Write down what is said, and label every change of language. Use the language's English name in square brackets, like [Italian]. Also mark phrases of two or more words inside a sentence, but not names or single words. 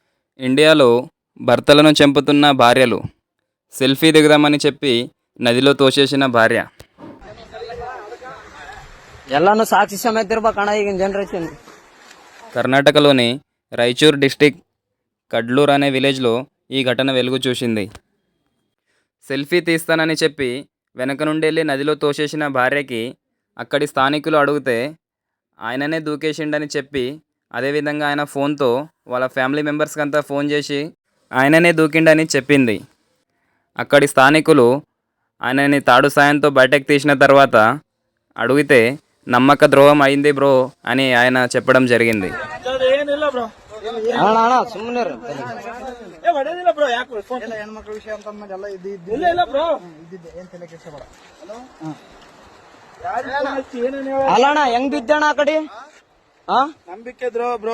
[Telugu] ఇండియాలో భర్తలను చంపుతున్న భార్యలు. సెల్ఫీ దిగుదామని చెప్పి నదిలో తోసేసిన భార్య. [Kannada] ಎಲ್ಲಾನು ಸಾಕ್ಷಿ ಸಮೇತ ಇರ್ಬೇಕಣ್ಣ ಈಗಿನ ಜನರೇಷನ್. [Telugu] కర్ణాటకలోని రాయచూర్ డిస్టిక్ కడ్లూర్ అనే విలేజ్లో ఈ ఘటన వెలుగు చూసింది. సెల్ఫీ తీస్తానని చెప్పి వెనక నుండెళ్ళి నదిలో తోసేసిన భార్యకి అక్కడి స్థానికులు అడిగితే ఆయననే దూకేసిండని చెప్పి, అదేవిధంగా ఆయన ఫోన్తో వాళ్ళ [English] family members [Telugu] అంతా ఫోన్ చేసి ఆయననే దూకిండని చెప్పింది. అక్కడి స్థానికులు ఆయనని తాడు సాయంతో బయటకు తీసిన తర్వాత అడిగితే నమ్మక ద్రోహం అయింది బ్రో అని ఆయన చెప్పడం జరిగింది. [Kannada] ಅಣ್ಣ ಅಣ್ಣ ಸುಮ್ಮನೆ ಹೆಣ್ಮಕ್ಳ ವಿಷಯ ಅಂತ ಅಲ್ಲ ಅಣ್ಣ ಹೆಂಗ್ ಬಿದ್ದಣ್ಣ ಆ ಕಡೆ ನಂಬಿಕೆ ದ್ರೋಹ ಬ್ರೋ.